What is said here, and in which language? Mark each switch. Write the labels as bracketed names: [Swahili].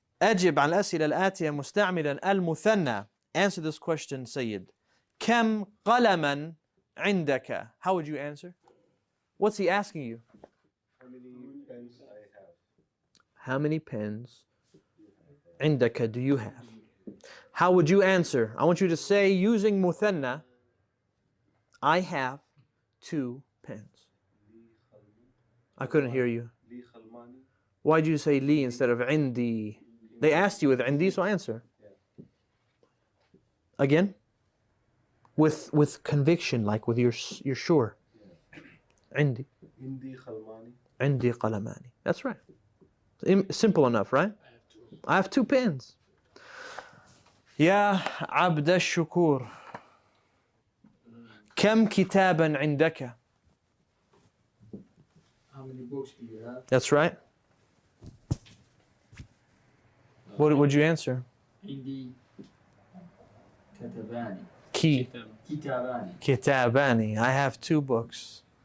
[Arabic] أجب على الأسئلة الآتية مستعملا المثنى. [English] Answer this question, Sayyid. [Arabic] كم قلما عندك? [English] How would you answer? What's he asking you? How many pens I have? How many pens عندك do you have? How would you answer? I want you to say, using muthenna, I have 2 pens. I couldn't hear you. Why did you say li instead of indi? They asked you with indi, so answer. Again? With conviction, like you're sure. Indi. Indi qalamani. That's right. Simple enough, right? I have 2 pens. [Arabic] يا عبد الشكور كم كتابا عندك? [English] How many books do you have? That's right. What would you answer? Hindi. Katabani. Kitabani. Kitabani. I have 2 books.